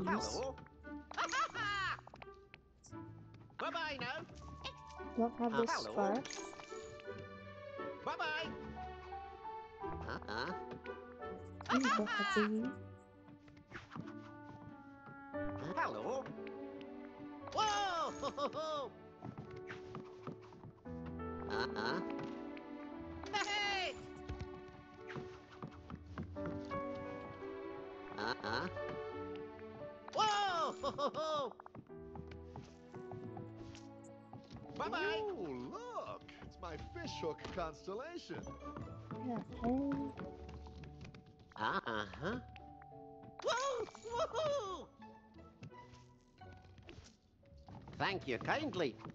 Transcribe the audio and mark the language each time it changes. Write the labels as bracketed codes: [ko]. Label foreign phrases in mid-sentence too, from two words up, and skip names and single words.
[en] Hello. Bye-bye now. Don't have this Hello. scarf. Bye-bye. Uh-huh. Don't have these. Hello. Whoa! Ho, ho, ho. Uh-huh. Hey! Uh-huh. Whoa! Ho, ho, ho. Bye-bye. Oh, look! It's my fishhook constellation. Okay. Uh-huh. Woo! Woohoo! Thank you kindly.